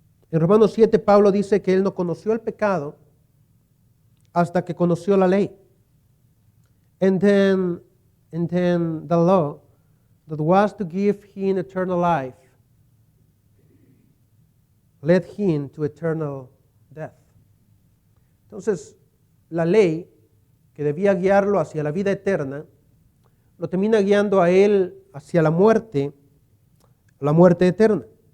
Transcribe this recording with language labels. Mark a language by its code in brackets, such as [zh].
[es] En Romanos 7, Pablo dice que él no conoció el pecado hasta que conoció la ley. [en] And then And then the law that was to give him eternal life led him to eternal death. [es] Entonces, la ley que debía guiarlo hacia la vida eterna, lo termina guiando a él hacia la muerte eterna.